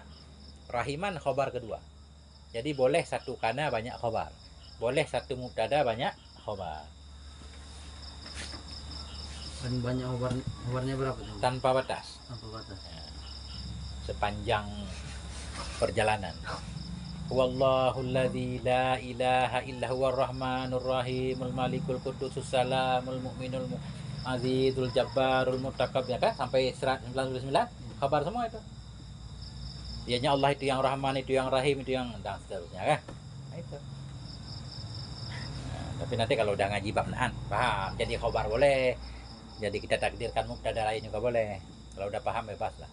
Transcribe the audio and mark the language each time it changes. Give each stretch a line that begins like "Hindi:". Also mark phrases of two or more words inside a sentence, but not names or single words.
Indonesian: Rahiman khabar kedua. Jadi boleh satu kana banyak khabar. Boleh satu mubtada banyak khabar. Paling banyak khabarnya berapa tuh? Tanpa batas. Tanpa batas. Ya. Sepanjang perjalanan.
Arabic: والله الذي لا إله إلا هو الرحمن الرحيم الملك القدوس السلام المؤمن العزيز الجبار المتكبر,
Indonesian: ya kan? Sampai 99 khabar semua itu. Dianya Allah itu yang Rahman, itu yang Rahim, itu yang dan seterusnya kan. Nah, itu. Nah, tapi nanti kalau udah ngaji bab na'an, paham. Jadi khabar boleh. Jadi kita takdirkan mubtada lain juga boleh. Kalau udah paham bebas lah.